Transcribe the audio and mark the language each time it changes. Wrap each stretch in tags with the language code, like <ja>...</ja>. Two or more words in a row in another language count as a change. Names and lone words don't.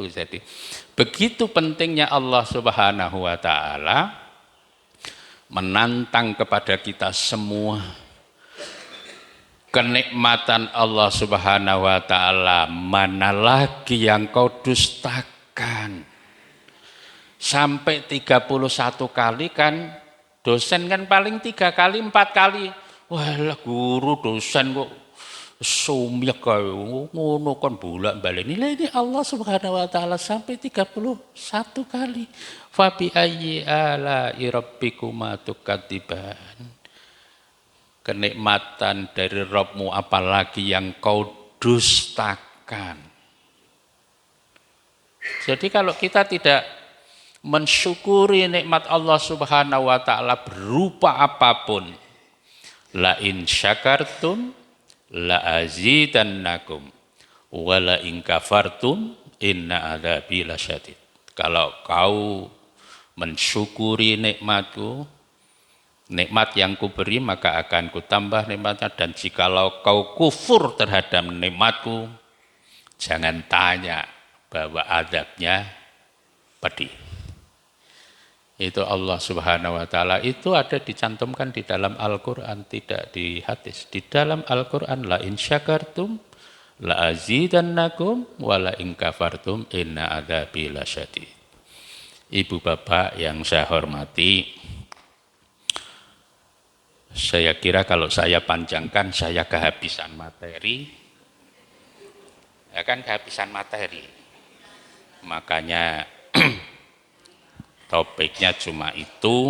<id>Jadi begitu pentingnya</id> <ar>الله سبحانه وتعالى</ar> <id>menantang kepada kita semua. Kenikmatan</id> <ar>الله سبحانه وتعالى</ar> <id>mana lagi yang kau dustakan. Sampai 31 kali kan, dosen kan paling 3 kali, 4 kali.</id> <jv>Walah guru dosen kok sumyak kaya ngono kan bolak-balik.</jv> <id>Ini</id> <ar>الله سبحانه وتعالى</ar> <id>sampai 31 kali.</id> <ar>فبأي آلاء ربكما تكذبان.</ar> <id>Kenikmatan dari Rabbmu apalagi yang kau dustakan. Jadi kalau kita tidak mensyukuri nikmat</id> <ar>الله سبحانه وتعالى</ar> <id>berupa apapun.</id> <ar>لئن شكرتم لأزيدنكم ولئن كفرتم إن عذابي لشديد.</ar> <id>Kalau kau mensyukuri nikmatku, nikmat yang kuberi maka akan kutambah nikmatnya, dan jikalau kau kufur terhadap nikmatku, jangan tanya bahwa azabnya pedih. Itu</id> <ar>الله سبحانه وتعالى,</ar> <id>itu ada dicantumkan di dalam Al-Qur'an, tidak di hadis. Di dalam Al-Qur'an,</id> <ar>لئن شكرتم لأزيدنكم ولئن كفرتم إن عذابي لشديد.</ar> <id>Ibu bapak yang saya hormati, saya kira kalau saya panjangkan saya kehabisan materi. Ya kan, kehabisan materi. Makanya topiknya cuma itu.</id>